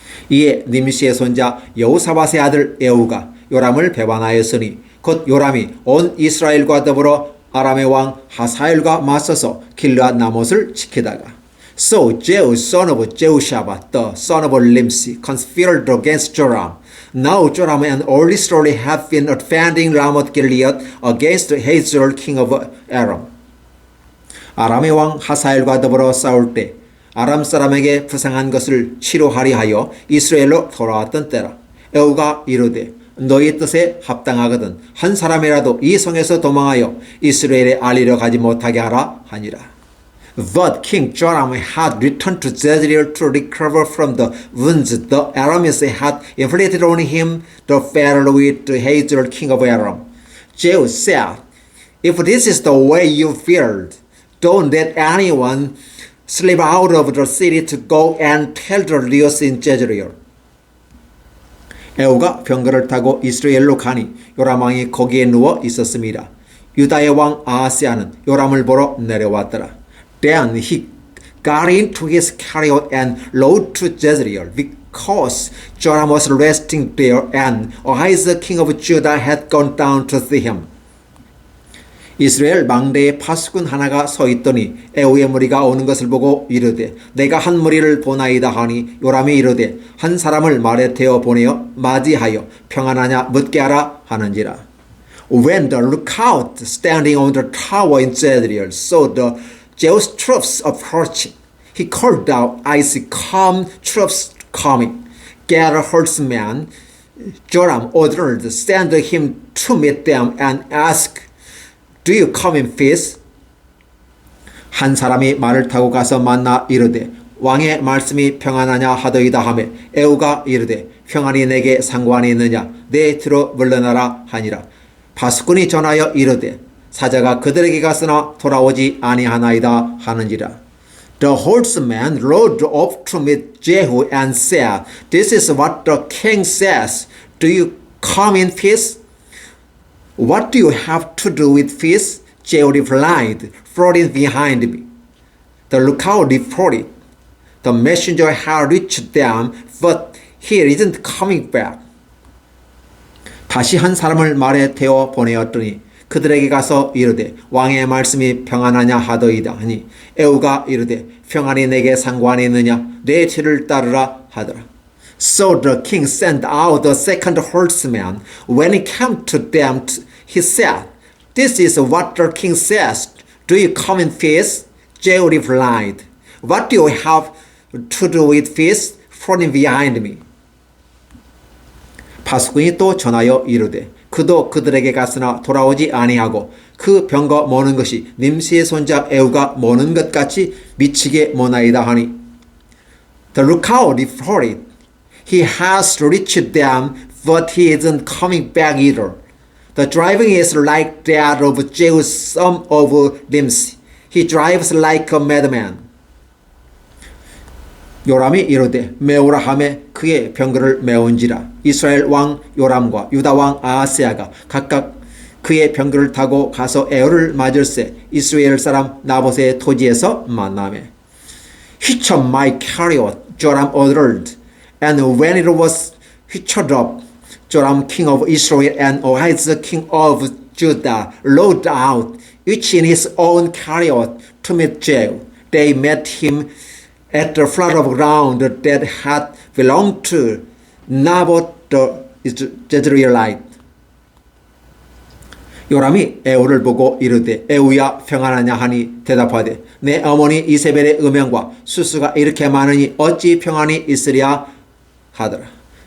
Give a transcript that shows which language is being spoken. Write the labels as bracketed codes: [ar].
[ko] 이에 님시의 손자 여호사밧의 아들 에후가 요람을 배반하였으니 곧 요람이 온 이스라엘과 더불어 아람의 왕 하사엘과 맞서서 길르앗 나못을 지키다가 [en] So Jehu, son of Jehoshapat, the son of Nimsi, conspired against Joram. Now Joram and all Israel have been defending Ramoth Gilead against Hazael, king of Aram. [ko] 아람의 왕 하사엘과 더불어 싸울 때 아람 사람에게 부상한 것을 치료하려 하여 이스라엘로 돌아왔던 때라. 에후가 이르되 너희 뜻에 합당하거든 한 사람이라도 이 성에서 도망하여 이스라엘에 알리러 가지 못하게 하라 하니라. [en] But King Joram had returned to Jezreel to recover from the wounds the Arameans had inflicted on him, the battle with Hazael, king of Aram. Jehu said, If this is the way you feared, don't let anyone slip out of the city to go and tell the news in Jezreel. [ko] 에후가 병거를 타고 이스라엘로 가니 요람 왕이 거기에 누워 있었습니다. 유다의 왕 아하스야는 요람을 보러 내려왔더라. [en] Then he got into his chariot and rode to Jezreel, because Joram was resting there, and Ahijah king of Judah had gone down to see him. [ko] 이스라엘 망대에 파수꾼 하나가 서 있더니 에후의 무리가 오는 것을 보고 이르되 내가 한 무리를 보나이다 하니 요람이 이르되 한 사람을 말에 태워 보내어 맞이하여 평안하냐 묻게 하라 하는지라. [en] When the lookout standing on the tower in Jezreel saw the Jews' troops approaching, he called out, I see come troops coming. Get a horseman. Joram ordered, send him to meet them and ask, Do you come in peace? [ko] 한 사람이 말을 타고 가서 만나 이르되 왕의 말씀이 평안하냐 하더이다 하매 에후가 이르되 평안이 내게 상관이 있느냐 내 뒤로 물러나라 하니라. 파수꾼이 전하여 이르되 사자가 그들에게 갔으나 돌아오지 아니하나이다 하는지라. [en] The horseman rode up to meet Jehu and said, This is what the king says. Do you come in peace? What do you have to do with peace? Jehu replied, Following behind me. The lookout reported, The messenger had reached them, but he isn't coming back. [ko] 다시 한 사람을 말에 태워 보내었더니 그들에게 가서 이르되 왕의 말씀이 평안하냐 하더이다 하니 에후가 이르되 평안이 내게 상관이 있느냐 내 뒤를 따르라 하더라. [en] So the king sent out the second horseman. When he came to them, he said, This is what the king says. Do you come in peace? Jehu replied, What do you have to do with peace? Following behind me. [ko] 파수꾼이 또 전하여 이르되 그도 그들에게 갔으나 돌아오지 아니하고 그 병거 모는 것이 님시의 손자 에후가 모는 것 같이 미치게 모나이다 하니 [en] The lookout reported, He has reached them, but he isn't coming back either. The driving is like that of Jehu son of Nimsi. He drives like a madman. [ko] 요람이 이르되 메우라 하매 그의 병거를 메운지라. 이스라엘 왕 요람과 유다 왕 아하스야가 각각 그의 병거를 타고 가서 에후를 맞을세 이스라엘 사람 나봇의 토지에서 만나매. [en] Hitch up my chariot, Joram ordered, and when it was hitched up, Joram king of Israel and Ahijah king of Judah rode out, each in his own chariot, to meet Jehu. They met him at the plot of ground that had belonged to Naboth the Jezreelite. [ko] 요람이 에후를 보고 이르되 에후야 평안하냐 하니 대답하되 내 어머니 이세벨의 음행과 수수가 이렇게 많으니 어찌 평안이 있으랴 하더라.